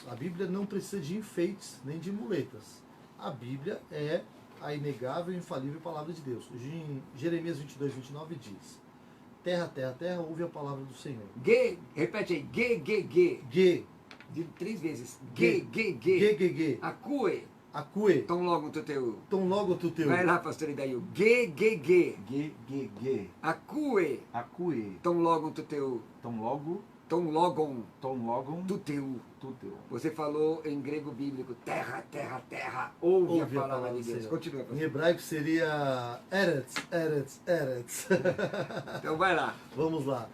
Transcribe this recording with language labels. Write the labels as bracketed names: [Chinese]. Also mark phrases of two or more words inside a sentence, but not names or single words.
[Portuguese] A Bíblia não precisa de enfeites nem de muletas. A Bíblia é a inegável e infalível palavra de Deus. Em Jeremias 22, 29 diz: terra, terra, terra, ouve a palavra do Senhor. Repete aí. Ge. [Greek] Ge, [Portuguese] Digo 3 vezes. [Greek] Ge. Ge. Acue. Acue, τὸν λόγον τοῦ θεοῦ. τὸν λόγον τοῦ θεοῦ. [Portuguese] Vai lá, pastor Idail. Ge. [Greek] Ge. Acue. Acue. τὸν λόγον τοῦ θεοῦ. τὸν λόγον, τὸν λόγον τοῦ θεοῦ. τοῦ θεοῦ. [Portuguese] Você falou em grego bíblico, terra, terra, terra, ouve a palavra de do Deus. Senhor. Continua, Em pastor. hebraico seria [Hebrew] ארץ, ארץ, ארץ. [Portuguese] Então vai lá. Vamos lá.